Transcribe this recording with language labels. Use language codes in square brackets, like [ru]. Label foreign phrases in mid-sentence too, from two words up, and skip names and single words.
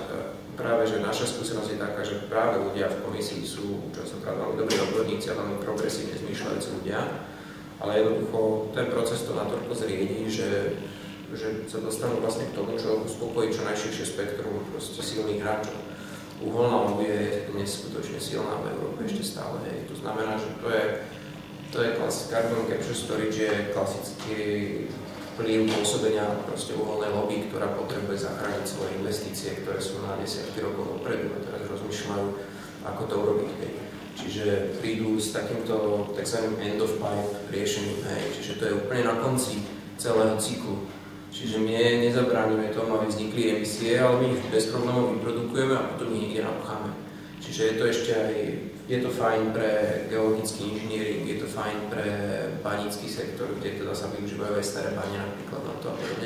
[sk] Práve, že naša skúsenosť je taká, že práve ľudia v komisii sú častokrát veľmi dobrí odborníci a veľmi progresívne zmýšľajúci ľudia. Ale jednoducho ten proces to natoľko zriedí, že že sa dostanú vlastne k tomu, čo uspokojí čo najširšie spektrum proste silných hráčov. Uholná lobby je neskutočne silná v Európe ešte stále. Hej. To znamená, že to je [en] carbon capture storage, [sk] je klasický vplyv pôsobenia proste uholnej lobby, ktorá potrebuje zachrániť svoje investície, ktoré sú na desiatky rokov dopredu a teraz rozmýšľajú, ako to urobiť. Hej. Čiže prídu s takýmto tzv. [en] End of pipe [sk] riešením. Hej. Čiže to je úplne na konci celého cyklu. Čiže my nezabránime tomu, aby vznikli emisie, ale my ich bez problémov vyprodukujeme a potom ich niekde napcháme. Čiže je to ešte aj, je to fajn pre geologický inžiniering, je to fajn pre banícky sektor, kde teda sa využívajú aj staré bane napríklad na to a podobne.